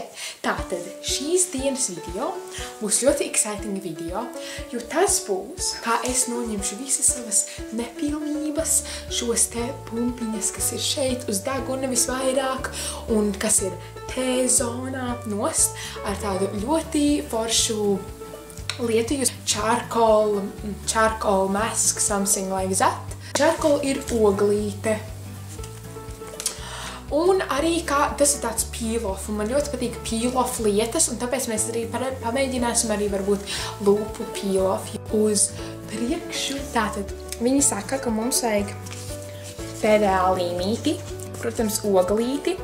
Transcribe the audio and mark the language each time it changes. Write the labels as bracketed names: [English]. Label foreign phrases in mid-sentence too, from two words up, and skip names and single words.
[Latvian] Tātad šīs dienas video būs ļoti exciting video, jo tas būs, kā es noņemšu visas savas nepilnības, šos te pumpiņas, kas ir šeit uz deguna visvairāk un kas ir T-zonā nost ar tādu ļoti foršu lietu, [English] charcoal mask, something like that. [Latvian] Charcoal ir oglīte. Un arī tas ir tāds peel-off, un man ļoti patīk peel-off lietas, un tāpēc mēs arī pamēģināsim arī varbūt lūpu peel-off uz priekšu. Tātad viņi saka, ka mums vajag PVA līmīti, protams, oglīti.